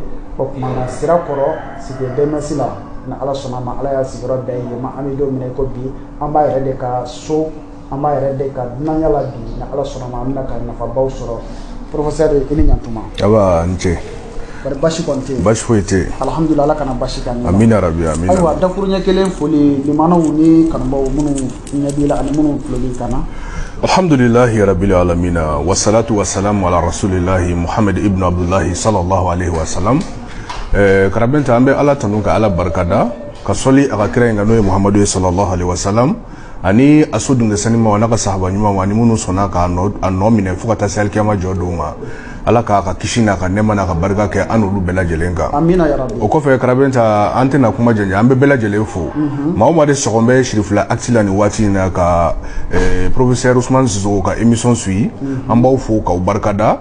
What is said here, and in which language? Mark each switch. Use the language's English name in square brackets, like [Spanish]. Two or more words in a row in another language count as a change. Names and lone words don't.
[Bambara] O tuma na Sirakɔrɔ sigi BMS la ni Ala sɔnna ma Ala y'a sigiyɔrɔ bɛɛ ye ma an bɛ don min na i ko bi an b'a yɛrɛ de ka so an b'a yɛrɛ de ka dunanya la bi ni Ala sɔnna ma an bɛna ka nafabaw sɔrɔ. Professeur i ni ɲantuma. Aba n ce. Bari basi kɔni tɛ yen. Basi foyi tɛ yen. Alhamdulillah Ala kana basi k'an na. [Arabic] آمين ربي آمين. [Bambara] Ayiwa dakuruɲɛ kelen foli limanaw ni kanubaw minnu ɲɛ b'i la ani minnu tulo b'i kan na. [Arabic] الحمد لله رب العالمين والصلاة والسلام على رسول الله محمد بن عبد الله صلى الله عليه وسلم. [Bambara] Karabenta an bɛ Ala tanu ka Ala barikada ka sɔli a ka kira in kan n'o ye Muhammadu [Arabic] صلى الله عليه وسلم [Bambara] ani a so dungesani ma n'a ka sahaba ɲuman ma ani minnu sɔnna k'a nɔ minɛ fo ka taa se alikiyama jɔ don ma. Ala k'a ka kisi n'a ka nɛɛma n'a ka barika kɛ an n'olu bɛɛ lajɛlen kan. [Arabic] آمين يا رب. [Bambara] O kɔfɛ Karabenta an tɛna kuma janjan an bɛ bɛɛ lajɛlen fo. Maa o maa de sɔgɔn bɛ Sherifula acti la nin waati in na ka Professeur Ousmane Sisoko ka émission suit an b'aw fo k'aw barikada.